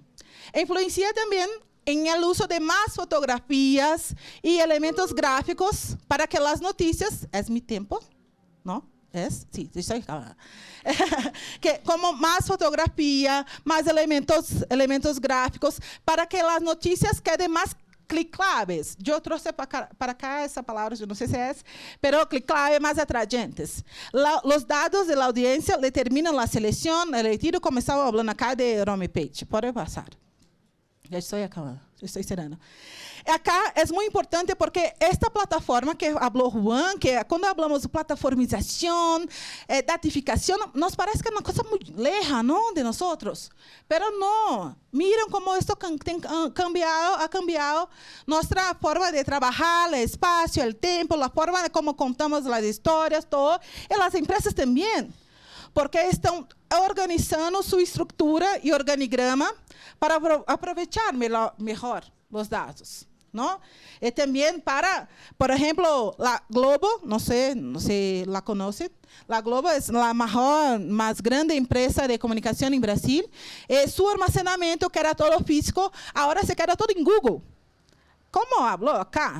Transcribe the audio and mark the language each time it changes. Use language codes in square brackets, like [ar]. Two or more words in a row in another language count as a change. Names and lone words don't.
[es] Influencia también en el uso de más fotografías y elementos gráficos para que las noticias, es mi tiempo, ¿no? Sí, estoy acá. Que como más fotografía, más elementos gráficos, para que las noticias queden más clicáveis. [pt] Yo trouxe para acá essa palavra, eu não sei se é essa, [es] pero clicáveis, más atrayentes. Los dados de la audiencia determinan la selección, el retiro, como estaba hablando acá de Rome Page. [pt] Pode passar. Já estou acabando, já estou encerrando. Acá é muito importante porque esta plataforma que falou Juan, que quando falamos de plataformização, datificação, nos parece que é uma coisa muito leja, não, de nós outros. Pero não. Miren como isto [es] ha cambiado [pt] nossa forma de trabalhar, o espaço, o tempo, a forma de como contamos as histórias, todo. E as empresas também, porque estão organizando sua estrutura e organigrama para aproveitar melhor os dados, [es] ¿no? Y también para, por ejemplo, la Globo, no sé si la conocen, la Globo es la más grande empresa de comunicación en Brasil. Su almacenamiento, que era todo físico, ahora se queda todo en Google. ¿Cómo hablo acá?